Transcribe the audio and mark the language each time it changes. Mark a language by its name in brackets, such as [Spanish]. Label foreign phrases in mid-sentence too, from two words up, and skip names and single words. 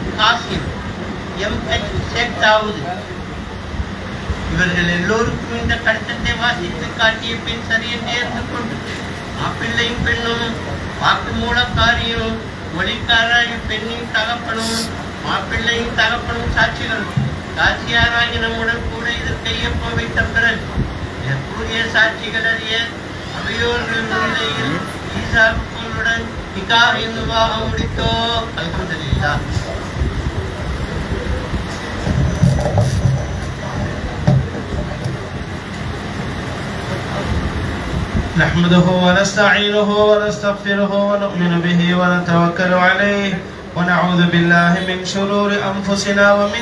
[Tamil] காசிம் எம்ஹெச் ஷேக் தாவூத் இவர்கள் எல்லோருக்கும் இந்த கடிதத்தை வாசித்து காட்டிய பின் சரியென்று ஏற்றுக்கொண்டு மாப்பிள்ளையும் பெண்ணும் வாக்கு மூலக்காரியும் மொழிக்காராகி பெண்ணின் தகப்பனும் மாப்பிள்ளையும் தகப்பனும் சாட்சிகளும் காசியாராகி நம்முடன் கூட இதில் கையொப்பம் வைத்த பிறகு கூறிய சாட்சிகள் அறிய அவையோர்கள் முன்னிலையில் ஈசாவுடன் நிக்காஹ் விவாகம் முடித்தோ. அல்ஹம்துலில்லாஹ். [Arabic] نحمده ونستعينه ونستغفره ونؤمن به ونتوكل عليه ونعوذ بالله من شرور أنفسنا ومن